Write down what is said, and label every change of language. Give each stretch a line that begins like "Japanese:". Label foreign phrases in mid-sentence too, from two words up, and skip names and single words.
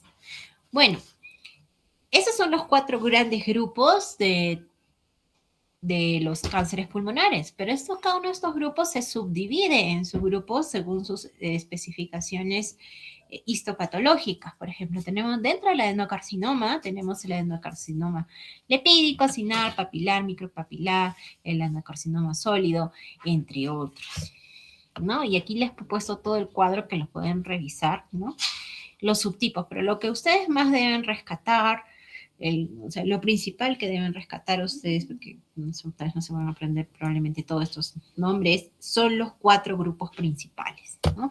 Spanish: Bueno, esos son los 4 grandes grupos de los cánceres pulmonares, pero cada uno de estos grupos se subdivide en subgrupos según sus especificaciones histopatológicas. Por ejemplo, tenemos dentro del adenocarcinoma, tenemos el adenocarcinoma lepídico, cinar, papilar, micropapilar, el adenocarcinoma sólido, entre otros, ¿no? Y aquí les he puesto todo el cuadro que lo pueden revisar, ¿no? Los subtipos, pero lo que ustedes más deben rescatar, o sea, lo principal que deben rescatar ustedes, porque ustedes no se van a aprender probablemente todos estos nombres, son los 4 grupos principales, ¿no?